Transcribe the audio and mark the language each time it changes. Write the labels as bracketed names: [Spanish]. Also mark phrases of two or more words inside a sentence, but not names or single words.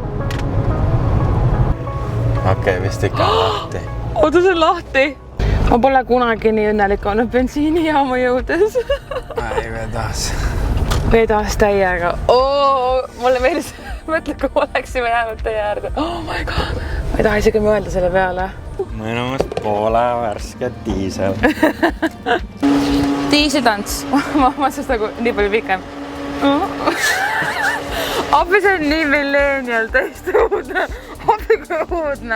[Estonian] Okei, vist ikka on lahti. Oota, see on lahti. Ma pole kunagi nii õnnelik olnud bensiinijaama jõudes. Ei vedas. Vedas täiega. Mulle meeldis, mõtle, kui oleksime jäänud teie äärde. [English] Oh my god. [Estonian] Ma ei taha isegi mõelda selle peale. Mõnumast Poola värske diisel. Diiseltants. Ma mõtlesin nagu nii palju pikem. Appi, see on nii millenial, täiesti uudne. Appi, kui uudne.